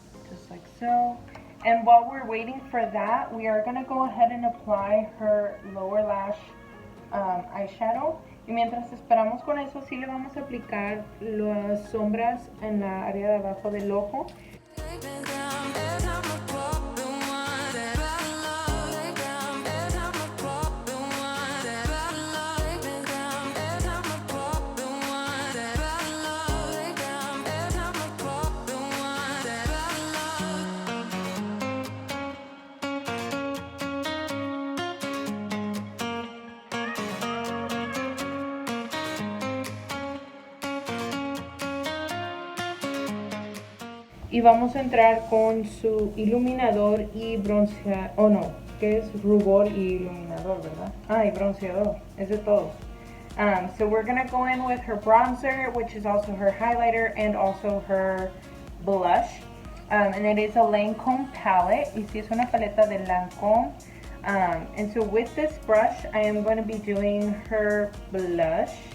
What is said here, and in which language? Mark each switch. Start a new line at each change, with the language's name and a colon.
English: Just like so. And while we're waiting for that, we are going to go ahead and apply her lower lash eyeshadow.
Spanish: Y mientras esperamos con eso, sí le vamos a aplicar las sombras en la área de abajo del ojo. Y vamos a entrar con su iluminador y bronceador, oh no, que es rubor y iluminador, ¿verdad? Ah, y bronceador, es de todo.
English: So we're gonna go in with her bronzer, which is also her highlighter and also her blush. And it is a Lancome palette,
Spanish: y si es una paleta de Lancome.
English: And so with this brush, I am going to be doing her blush.